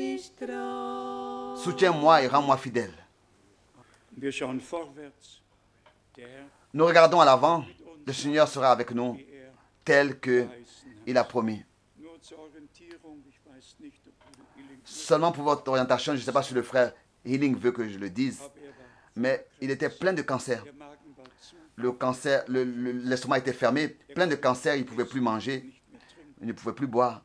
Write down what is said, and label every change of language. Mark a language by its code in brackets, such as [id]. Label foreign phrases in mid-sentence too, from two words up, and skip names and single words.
[fr] Soutiens-moi et rends-moi fidèle. [de] Wir schauen vorwärts [fr] nous regardons à l'avant, le Seigneur sera avec nous tel qu'il a promis. Seulement pour votre orientation, je ne sais pas si le frère Healing veut que je le dise, mais il était plein de cancer. Le cancer, l'estomac était fermé, plein de cancer, il ne pouvait plus manger, il ne pouvait plus boire.